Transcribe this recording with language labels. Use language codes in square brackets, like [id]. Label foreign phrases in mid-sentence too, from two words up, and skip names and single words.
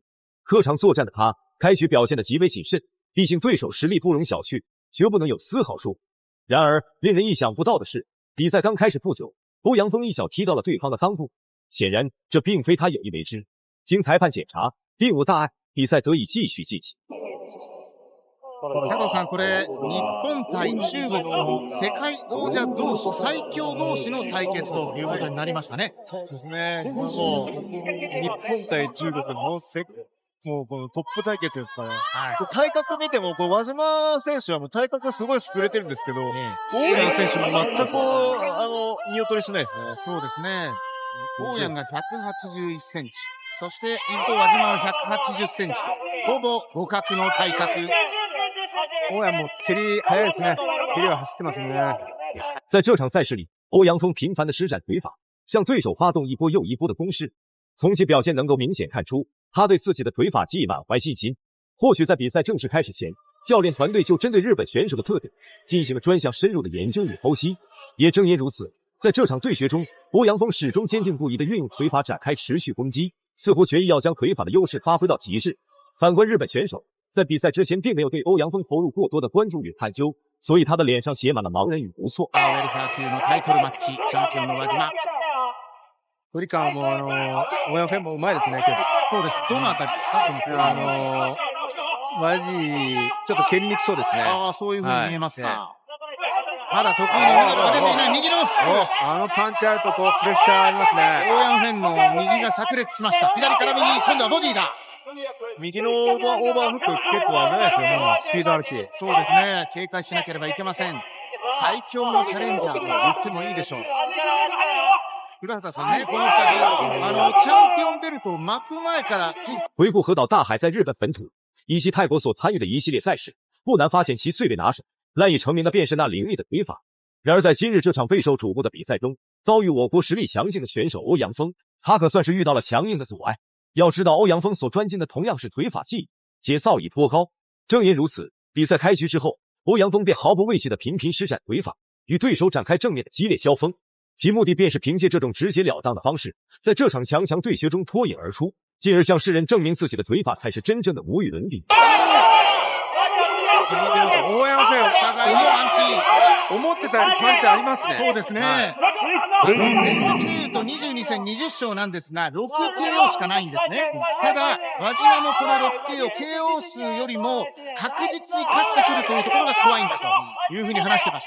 [zh] 客场作战的他，开局表现得极为谨慎，毕竟对手实力不容小觑，绝不能有丝毫疏忽。然而，令人意想不到的是，比赛刚开始不久，欧阳锋一脚踢到了对方的裆部。显然，这并非他有意为之。经裁判检查，并无大碍，比赛得以继续进行。 [ja] 佐藤さん、これ日本対中国の世界王者同士、最強同士の対決ということになりましたね。そうですね。もう日本対中国のもうこのトップ対決ですから、体格見ても輪島選手はもう体格がすごい優れてるんですけど、大山選手も全く見劣りしないですね。そうですね。大山が181センチ、そして一方輪島は180センチと、ほぼ互角の体格。大山も蹴り速いですね。蹴りは走ってますね。 [zh] 在这场赛事里，欧阳锋频繁的施展腿法，向对手发动一波又一波的攻势。从其表现能够明显看出，他对自己的腿法技艺满怀信心。或许在比赛正式开始前，教练团队就针对日本选手的特点进行了专项深入的研究与剖析。也正因如此，在这场对决中，欧阳锋始终坚定不移地运用腿法展开持续攻击，似乎决意要将腿法的优势发挥到极致。反观日本选手，在比赛之前并没有对欧阳锋投入过多的关注与探究，所以他的脸上写满了茫然与无措。 [ja] ウェルター級のタイトルマッチ、チャンピオンの輪島。距離感も大山もうまいですね。そうです。どのあたりですか、その距離感。マジちょっと蹴りにくそうですね。ああ、そういう風に見えますか。まだ得意のミドルが出ていない。右のパンチあるとプレッシャーありますね。大山フェンの右が炸裂しました。左から右、今度はボディだ。右のオーバーフック結構危ないですよね。スピードあるし。そうですね。警戒しなければいけません。最強のチャレンジャーと言ってもいいでしょう。古畑さんね、この2人、チャンピオンベルトを巻く前から。 [zh] 回顾河岛大海在日本本土以及泰国所参与的一系列赛事，不难发现其最为拿手、赖以成名的便是那凌厉的腿法。然而在今日这场备受瞩目的比赛中，遭遇我国实力强劲的选手欧阳锋，他可算是遇到了强硬的阻碍。要知道，欧阳锋所专精的同样是腿法技艺，且造诣颇高。正因如此，比赛开局之后，欧阳锋便毫不畏惧的频频施展腿法，与对手展开正面的激烈交锋。其目的便是凭借这种直截了当的方式，在这场强对决中脱颖而出，进而向世人证明自己的腿法才是真正的无与伦比。 [ja] 大山フェン、互いのパンチ。思ってたよりパンチありますね。そうですね。戦績でいうと22戦20勝なんですが、6KO しかないんですね。ただ、輪島のこの 6KO、KO 数よりも確実に勝ってくるというところが怖いんだというふうに話してました。